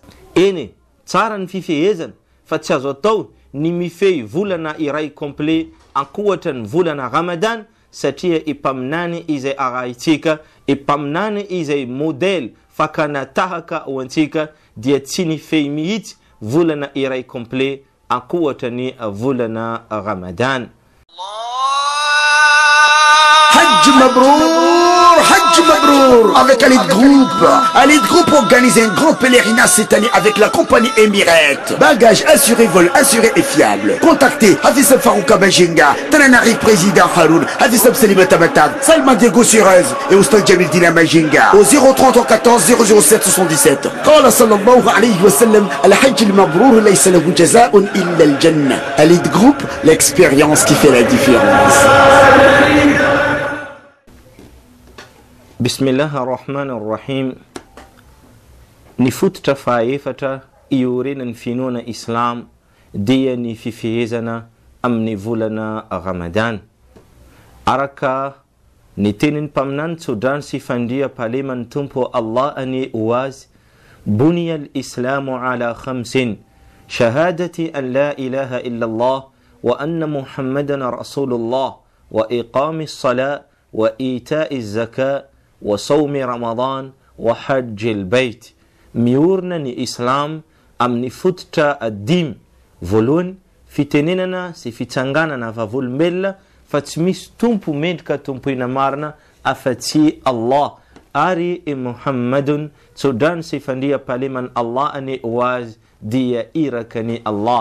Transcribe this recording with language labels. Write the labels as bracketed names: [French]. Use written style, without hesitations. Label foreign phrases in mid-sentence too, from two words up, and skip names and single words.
[Malagasy] Eny tsara ny fifehezana fa tsy azo atao ny mifehy volana iray complet ankohatra ny volana Ramadan, satria ipaminany izay arahintsika, ipaminany izay model fakanatahaka ho antsika dia tsy nifehy mihitsy volana iray complet ankohatra ny volana Ramadan. [Arabic] حج مبرور، حج مبرور, [French] avec Alid Group organise un grand pèlerinage cette année avec la compagnie Emirates. Bagages assurés, vol assuré et fiable. Contactez Hafizab Farouka Mahajanga, Tananari Président Haroun, Hafizab Salimata Matab, Salman Diego Surez et Oustad Jamil Dina Mahajanga au 030 14 007 77. [Arabic] قال صلى الله عليه وسلم، الحج المبرور ليس له جزاء إلا الجنة. [French] Alid Group, l'expérience qui fait la différence. [Arabic] بسم الله الرحمن الرحيم. [Malagasy] Ny fototra fahaefatra iorenan'ny finoana Islam dia ny fifehezana amin'ny volana Ramadan. Araka ny tenin'ny mpaminany tsodrano sy fandria paleman'ny tompo Allah ane oazy, [Arabic] بني الإسلام على خمس شهادة أن لا إله إلا الله وأن محمدا رسول الله وإقام الصلاة وإيتاء الزكاة وصوم رمضان وحج البيت. [Malagasy] Miorina ny Islam amin'ny fototra dimy. Voalohany fitenenana sy fitsanganana vavolombelona fa tsy misy tompo mendrika tompoina marina afa-tsy Allah, ary Muhammadun tsodrano sy fandria paleman'ny Allah ane oazy dia irakany Allah.